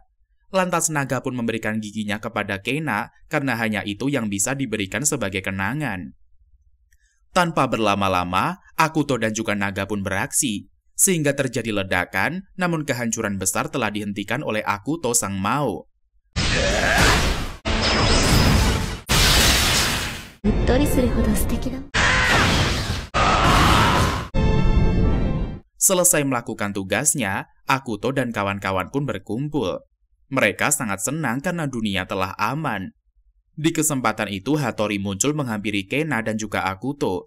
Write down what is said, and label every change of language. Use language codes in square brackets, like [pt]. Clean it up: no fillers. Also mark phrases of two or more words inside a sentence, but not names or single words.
[id] Lantas naga pun memberikan giginya kepada Kena karena hanya itu yang bisa diberikan sebagai kenangan. Tanpa berlama-lama, Akuto dan juga naga pun beraksi. Sehingga terjadi ledakan, namun kehancuran besar telah dihentikan oleh Akuto sang Mao. [ja] うっとりするほど素敵だ。 [id] Selesai melakukan tugasnya, Akuto dan kawan-kawan pun berkumpul. Mereka sangat senang karena dunia telah aman. Di kesempatan itu, Hattori muncul menghampiri Kena dan juga Akuto.